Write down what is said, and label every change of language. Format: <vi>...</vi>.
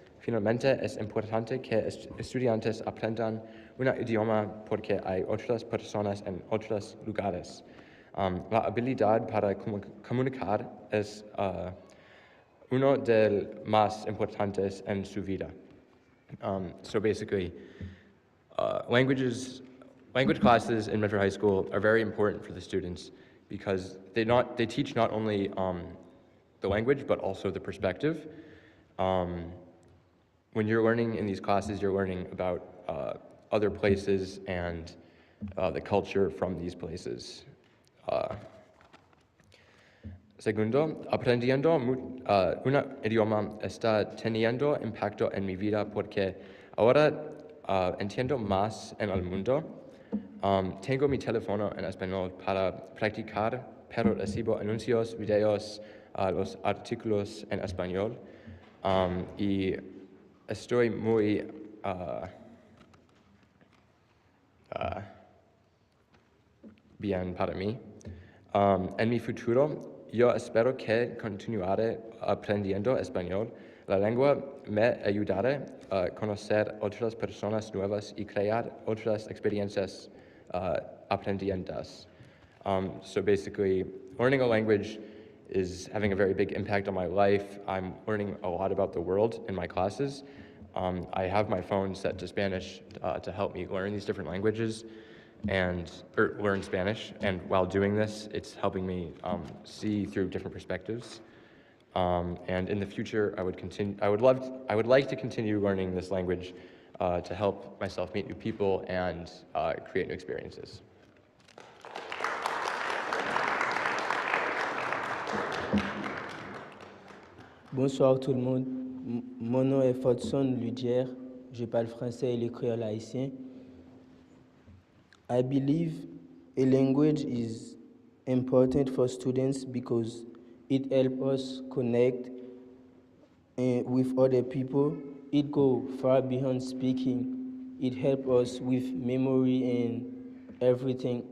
<es>Finalmente, es importante que estudiantes aprendan un idioma porque hay otras personas en otros lugares. La habilidad para comunicar es uno de los más importantes en su vida.</es> <en>So basically, language classes in Medford High School are very important for the students because they teach not only the language but also the perspective. When you're learning in these classes, you're learning about other places and the culture from these places.</en> <es>Segundo, aprendiendo un idioma está teniendo impacto en mi vida porque ahora entiendo más en el mundo. Tengo mi teléfono en español para practicar, pero recibo anuncios, videos, los artículos en español. Y estoy muy bien para mí. En mi futuro, yo espero que continuaré aprendiendo español. La lengua me ayudará a conocer otras personas nuevas y crear otras experiencias aprendientes.</es> <en>So basically, learning a language is having a very big impact on my life. I'm learning a lot about the world in my classes. I have my phone set to Spanish to help me learn these different languages or learn Spanish. And while doing this, it's helping me see through different perspectives. And in the future, I would like to continue learning this language to help myself meet new people and create new experiences.</en> <fr>Bonsoir tout le monde. Mon nom est Fodson Ludière. Je parle français et le créole haïtien.</fr> <en>I believe a language is important for students because it helps us connect with other people. It goes far beyond speaking. It helps us with memory and everything.</en>